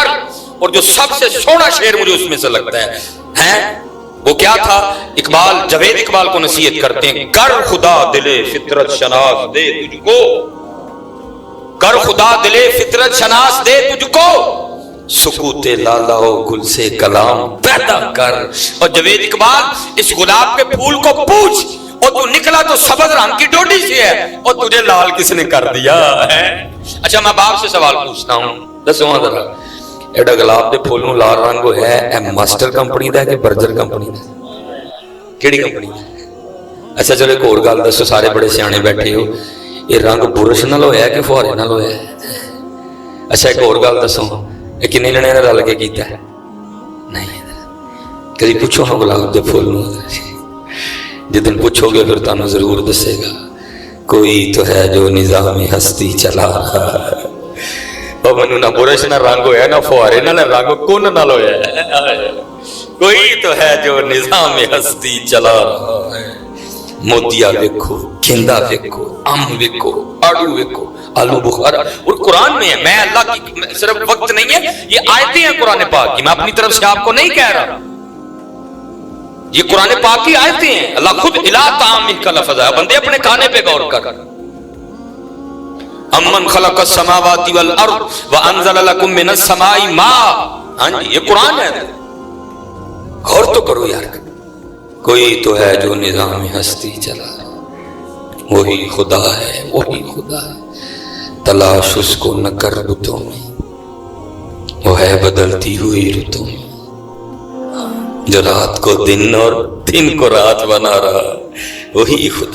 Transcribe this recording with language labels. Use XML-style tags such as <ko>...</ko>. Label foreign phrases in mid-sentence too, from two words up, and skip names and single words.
<ur>اور جو سب سے سونا شعر مجھے اس میں سے لگتا ہے وہ کیا تھا, اقبال جاوید اقبال کو نصیحت کرتے ہیں, کر خدا دلے فطرت شناس دے تجھ کو, کر خدا دلے فطرت شناس دے تجھ کو, سکوت لالا و گل سے کلام پیدا کر. اور جاوید اقبال اس گلاب کے پھول کو پوچھ, اور تو نکلا تو سبز رنگ کی ڈوڈی سے ہے, اور تجھے لال کس نے کر دیا ہے. اچھا میں باپ سے سوال پوچھتا ہوں,</ur> <pa>دسو ذرا ایڈا گلاب دے پھول نوں لال رنگ ہے, اے ماسٹر کمپنی دا کہ برجر کمپنی دا؟ ਕਿਹੜੀ ਕੰਪਨੀ? ਅੱਛਾ ਚਲੋ ਇੱਕ ਹੋਰ ਗੱਲ ਦੱਸੋ, ਸਾਰੇ ਬੜੇ ਸਿਆਣੇ ਬੈਠੇ ਹੋ, ਇਹ ਰੰਗ ਬੁਰਸ਼ ਨਾਲ ਹੋਇਆ ਕਿ ਫੁਹਾਰੇ ਨਾਲ ਹੋਇਆ? ਅੱਛਾ ਇੱਕ ਹੋਰ ਗੱਲ ਦੱਸੋ, ਇਹ ਕਿੰਨੇ ਜਣਿਆਂ ਨੇ ਰਲ ਕੇ ਕੀਤਾ? ਨਹੀਂ, ਕਦੀ ਪੁੱਛੋ ਹਾਂ ਗੁਲਾਬ ਦੇ ਫੁੱਲ ਨੂੰ, ਜਿੱਦਣ ਪੁੱਛੋਗੇ ਫਿਰ ਤੁਹਾਨੂੰ ਜ਼ਰੂਰ ਦੱਸੇਗਾ।</pa> <ur>کوئی تو ہے جو نظام ہستی چلا رہا ہے.</ur> <pa>اور منو نہ برش نہ رنگ ہویا نہ فوارے نہ رنگ کن نہ ہویا ہے.</pa> <ur>کوئی تو ہے جو نظام ہستی چلا رہا ہے.</ur> <pa>موتیا ویکھو، کھندا ویکھو، ام ویکھو، آڑو ویکھو، آلو بخارا.</pa> <ur>اور قرآن میں ہے، میں اللہ کی صرف وقت نہیں ہے، یہ آیتیں ہیں قرآن پاک کی، میں اپنی طرف سے آپ کو نہیں کہہ رہا، یہ قرآن پاک کی آیتیں ہیں. اللہ خود الہ طعام کا لفظ ہے. بندے اپنے کھانے پہ غور کر.</ur> <ar>امن خلق السماوات والارض وانزل لكم من السماء ماء.</ar> <ur>ہاں جی یہ قرآن ہے، غور تو کرو یار. کوئی تو ہے جو نظام ہستی چلا، وہی خدا ہے، وہی خدا ہے. تلاش اس کو نہ کر رتوں میں، وہ ہے بدلتی ہوئی رتوں میں، جو رات کو دن اور دن کو رات بنا رہا، وہی خدا.</ur>